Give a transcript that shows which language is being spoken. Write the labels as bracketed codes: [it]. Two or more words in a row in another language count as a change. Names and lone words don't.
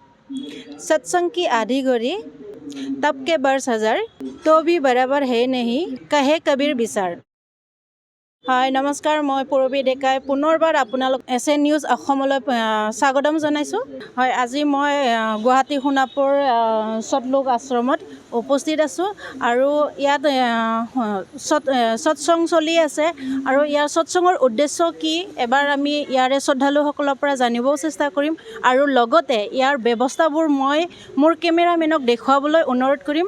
[hi] सत्संग की आधी घड़ी तब के बरस हजार तो भी बराबर है नहीं कहे कबीर विचार। [as] হয় নমস্কাৰ মই পূৰবী ডেকাই পুনৰবাৰ আপোনালোক এছ এ নিউজ অসমলৈ স্বাগতম জনাইছোঁ। হয় আজি মই গুৱাহাটী সোণাপুৰ সতলোক আশ্ৰমত উপস্থিত আছোঁ আৰু ইয়াত সৎসং চলি আছে আৰু ইয়াৰ সৎসঙৰ উদ্দেশ্য কি এবাৰ আমি ইয়াৰে শ্ৰদ্ধালুসকলৰ পৰা জানিবও চেষ্টা কৰিম আৰু লগতে ইয়াৰ ব্যৱস্থাবোৰ মই মোৰ কেমেৰামেনক দেখুৱাবলৈ অনুৰোধ কৰিম।